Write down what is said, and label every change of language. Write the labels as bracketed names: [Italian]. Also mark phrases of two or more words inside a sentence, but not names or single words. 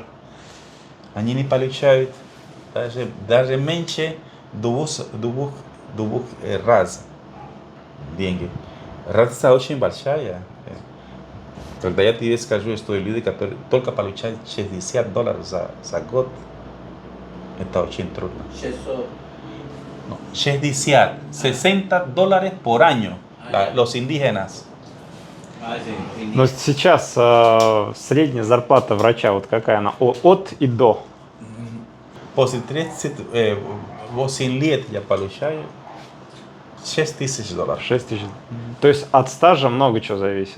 [Russian] они не получают даже меньше двух раз деньги. Разница очень большая. Когда я тебе скажу, что люди, которые только получают $60 за год, это очень трудно. [Spanish] 60 $60 por año, los indígenas. [Russian] Но сейчас средняя зарплата врача, вот какая она? От и до. После 38 лет я получаю $6000. 6000. То есть от стажа много чего зависит.